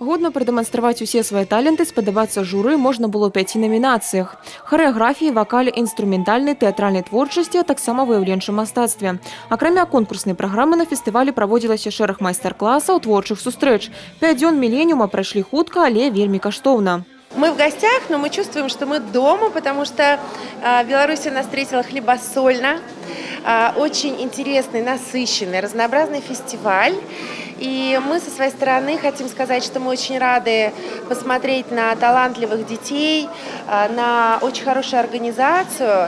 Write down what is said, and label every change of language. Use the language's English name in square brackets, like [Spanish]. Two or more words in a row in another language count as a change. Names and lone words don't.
[Belarusian] прадэманстраваць усе свае таленты, спадабацца журы можна было ў 5 намінацыях: харэаграфіі, вакале, інструментальнай, тэатральнай творчасці, а таксама выяўленчым мастацтве. Акрамя конкурснай праграмы на фестывалі праводзілася шэраг майстар-класаў, творчых сустрэч. 5 дзён міленіума прайшлі хутка, але вельмі каштоўна. [Russian] Мы в гостях, но мы чувствуем, что мы дома, потому что Беларусь нас встретила хлебосольно. Очень интересный, насыщенный, разнообразный фестиваль. И мы со своей стороны хотим сказать, что мы очень рады посмотреть на талантливых детей, на очень хорошую организацию.